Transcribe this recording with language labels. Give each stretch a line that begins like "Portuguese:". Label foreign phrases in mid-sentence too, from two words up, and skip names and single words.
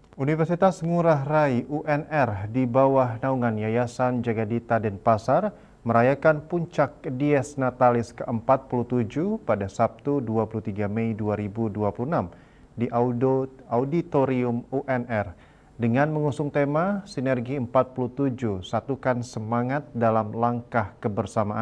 Indonesian: Universitas Ngurah Rai (UNR) di bawah naungan Yayasan Jagadita Denpasar merayakan puncak Dies Natalis ke-47 pada Sabtu 23 Mei 2026 di Auditorium UNR dengan mengusung tema Sinergi 47 Satukan Semangat dalam Langkah Kebersamaan.